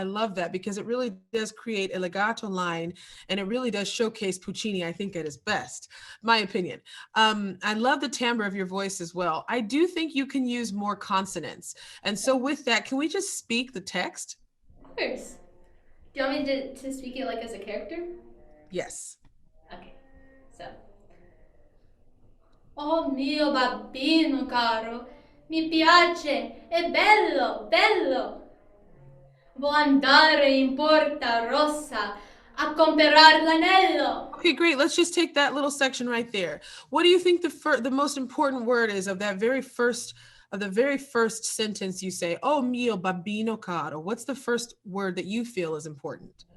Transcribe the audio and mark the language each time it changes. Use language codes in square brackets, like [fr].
[en] I love that, because it really does create a legato line, and it really does showcase Puccini, I think, at his best, my opinion. I love the timbre of your voice as well. I do think you can use more consonants. And so with that, can we just speak the text? Of course. Do you want me to speak it like as a character? Yes. Okay. So. [it] Oh mio babbino caro, mi piace, è bello, bello. Vuoi andare in Porta Rossa a comprar l'anello? [en] Okay, great. Let's just take that little section right there. What do you think the most important word is of the very first sentence you say? [it] Oh mio babbino caro. [en] What's the first word that you feel is important?